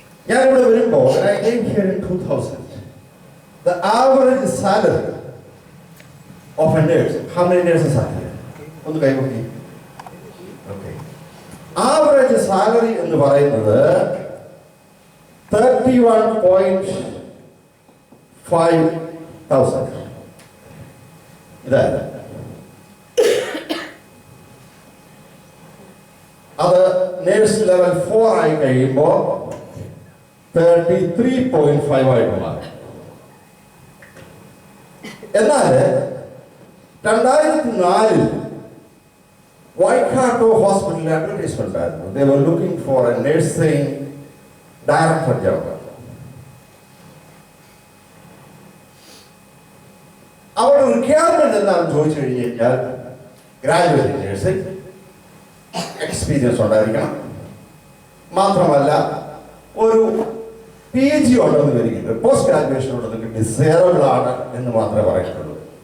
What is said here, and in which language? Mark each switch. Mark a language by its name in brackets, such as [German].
[Malayalam] ഞാനിവിടെ വരുമ്പോൾ [English] I came here in 2000. The average salary of a nurse, how many nurses are here? [Malayalam] ഒന്ന് കൈകൊട്ടി. Okay. [English] Average salary [Malayalam] എന്ന് പറയുന്നത് 31,500. ഇതാണ്. അത് നേഴ്സ് ലെവൽ 4 ആയി കഴിയുമ്പോൾ 33.5 ആയിട്ട് മാറി. എന്നാൽ 2004 വൈക്കാട്ടോ ഹോസ്പിറ്റലിൽ അഡ്വർടൈസ്മെന്റ് ആയിരുന്നു. [English] They were looking for a nursing director job. [Malayalam] അവരുടെ റിക്വയർമെന്റ് എന്താണെന്ന് ചോദിച്ചു കഴിഞ്ഞു കഴിഞ്ഞാൽ ഗ്രാജുവേറ്റ് നേഴ്സിംഗ് എക്സ്പീരിയൻസ് ഉണ്ടായിരിക്കണം, മാത്രമല്ല ഒരു PG ഉണ്ടെന്ന് വരികയുണ്ട്, പോസ്റ്റ് ഗ്രാജുവേഷൻ ഉണ്ടെന്ന് ഡിസേബിൾ ആണ് എന്ന് മാത്രമേ പറയുന്നുള്ളൂ.